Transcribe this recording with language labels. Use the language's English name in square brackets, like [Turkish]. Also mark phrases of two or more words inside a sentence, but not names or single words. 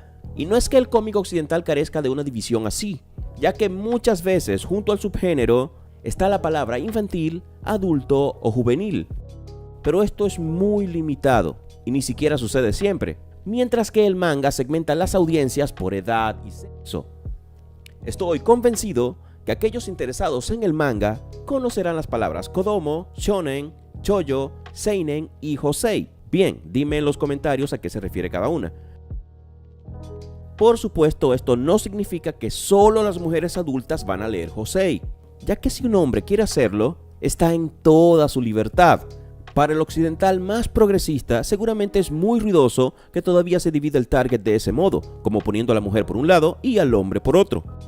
[Spanish] Y no es que el cómic occidental carezca de una división así, ya que muchas veces junto al subgénero está la palabra infantil, adulto o juvenil. Pero esto es muy limitado y ni siquiera sucede siempre, mientras que el manga segmenta las audiencias por edad y sexo. Estoy convencido que aquellos interesados en el manga conocerán las palabras [Japanese] kodomo, shonen, shoujo, [Spanish] seinen y josei. Bien, dime en los comentarios a qué se refiere cada una. Por supuesto, esto no significa que solo las mujeres adultas van a leer josei, ya que si un hombre quiere hacerlo, está en toda su libertad. Para el occidental más progresista, seguramente es muy ruidoso que todavía se divida el target de ese modo, como poniendo a la mujer por un lado y al hombre por otro.